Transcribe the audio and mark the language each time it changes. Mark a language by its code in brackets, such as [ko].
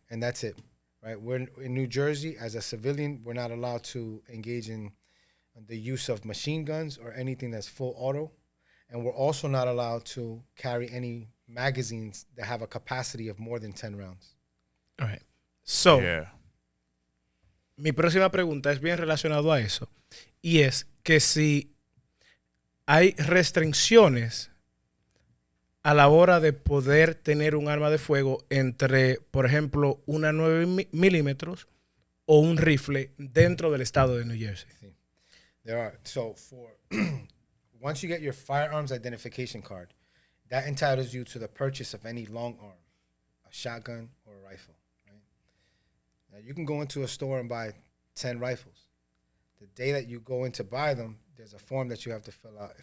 [en] And that's it. Right? We're in New Jersey. As a civilian, we're not allowed to engage in the use of machine guns or anything that's full auto. And we're also not allowed to carry any magazines that have a capacity of more than 10 rounds. All right. So, yeah. [es] mi próxima pregunta es bien relacionado a eso. Y es que si hay restricciones a la hora de poder tener un arma de fuego entre, por ejemplo, una 9 milímetros o un rifle dentro del estado de New Jersey. Sí. [en] There are. So once you get your firearms identification card, that entitles you to the purchase of any long arm, a shotgun or a rifle. Right? Now you can go into a store and buy 10 rifles. The day that you go in to buy them, there's a form that you have to fill out.